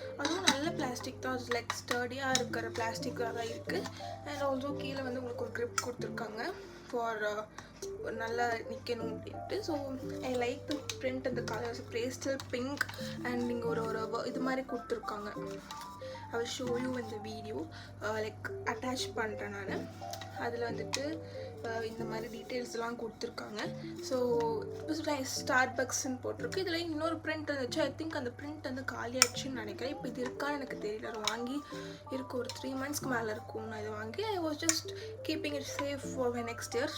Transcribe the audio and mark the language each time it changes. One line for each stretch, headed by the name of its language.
Tamil: அதுவும் நல்ல பிளாஸ்டிக் தான், லைக் ஸ்டடியாக இருக்கிற பிளாஸ்டிக்காக தான் இருக்குது. அண்ட் ஆல்சோ கீழே வந்து உங்களுக்கு ஒரு க்ரிப் கொடுத்துருக்காங்க ஃபார் நல்லா நிற்கணும் அப்படின்ட்டு.
English: So I like the print, அந்த colours pastel pink.
Tamil: அண்ட் நீங்கள் ஒரு இது மாதிரி கொடுத்துருக்காங்க.
English: I will show you in the video, like attach
Tamil: பண்ணுறேன் நான். அதில் வந்துட்டு இந்த மாதிரி டீட்டெயில்ஸ்லாம் கொடுத்துருக்காங்க. ஸோ ஸ்டார்பக்ஸ்ன்னு போட்டிருக்கு. இதில் இன்னொரு பிரிண்ட் இருந்துச்சு.
English: I think
Tamil: அந்த பிரிண்ட் வந்து காலியாகிடுச்சுன்னு நினைக்கிறேன். இப்போ இது இருக்கான்னு எனக்கு தெரியல. அது வாங்கி இருக்கும் ஒரு 3 monthsக்கு மேலே இருக்கும். நான் இது வாங்கி
English: I was just keeping it safe for my next year.